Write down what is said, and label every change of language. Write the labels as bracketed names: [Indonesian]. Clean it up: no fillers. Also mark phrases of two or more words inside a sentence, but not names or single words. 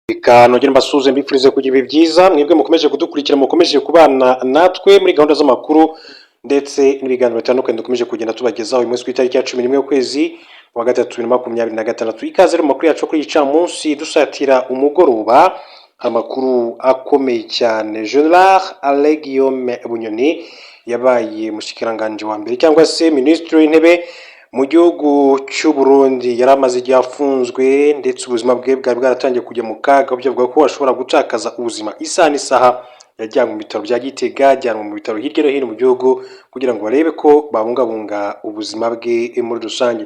[Kinyarwanda] Nongere mbasuhuze mbifurize kugira ibihe byiza mwebwe mukomeje kudukurikira mukomeje kubana natwe muri gahunda z'amakuru ndetse n'ibiganiro bitandukanye dukomeje kugenda tubagezaho uyu munsi ku itariki ya 11 y'ukwezi wa gatatu 2026. Ikaze mu makuru yacu kuri munsi dusatira umugoroba amakuru akomeye cyane. General Alain Guillaume Bunyoni yabaye mushikiranganje wa mbere cyangwa se ministre w'intebe mu gihugu cy'u Burundi yari amaze igihe afunzwe ndetse ubuzima bwe bwari bwaratangiye kujya mu kaga byavuga ko ashobora gutakaza ubuzima isaha n'isaha. Yajyanwe mu bitaro bya Gitega, ajyanwe mu bitaro hirya no hino mu gihugu kugira ngo barebe ko babungabunga ubuzima bwe muri rusange.